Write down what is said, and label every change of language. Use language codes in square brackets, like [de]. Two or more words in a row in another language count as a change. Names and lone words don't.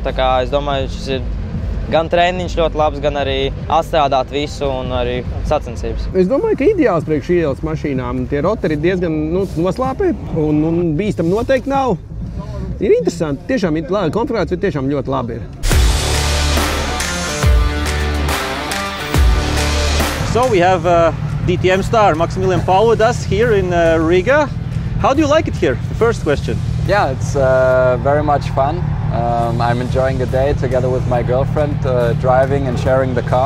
[lv] Tā kā es domāju, šis ir gan treniņš ļoti labs, gan arī atstrādāt visu un arī sacensības. Es domāju, ka ideāls priekš ielas mašīnām. Tie roteri ir diezgan noslāpē un bīstam noteikti nav. Ir interesanti. Tiešām konfigurācija tiešām ļoti labi ir. [en] So we have DTM star Maximilian Paul with us here in Riga. How do you like it here? The first question. Yeah, it's very much fun. I'm enjoying the day together with my girlfriend, driving and sharing the car.